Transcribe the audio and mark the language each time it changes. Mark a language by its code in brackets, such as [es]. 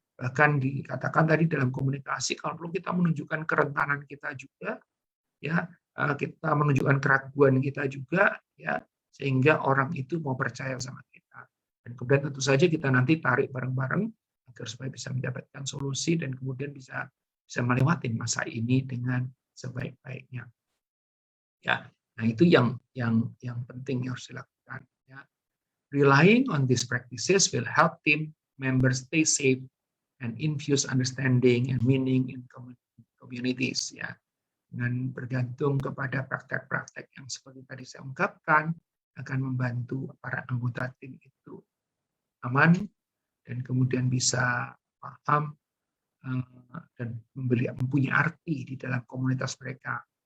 [id] Bahkan dikatakan tadi dalam komunikasi, kalau perlu kita menunjukkan kerentanan kita juga, ya kita menunjukkan keraguan kita juga, ya sehingga orang itu mau percaya sama kita. Dan kemudian tentu saja kita nanti tarik bareng-bareng agar supaya bisa mendapatkan solusi dan kemudian bisa melewati masa ini dengan sebaik-baiknya. Ya, nah itu yang penting yang harus dilakukan. Ya. [en] Relying on these practices will help team members stay safe and infuse understanding and meaning in communities. [id] Ya, dengan bergantung kepada praktek-praktek yang seperti tadi saya ungkapkan akan membantu para anggota tim itu aman dan kemudian bisa paham dan mempunyai arti di dalam komunitas mereka.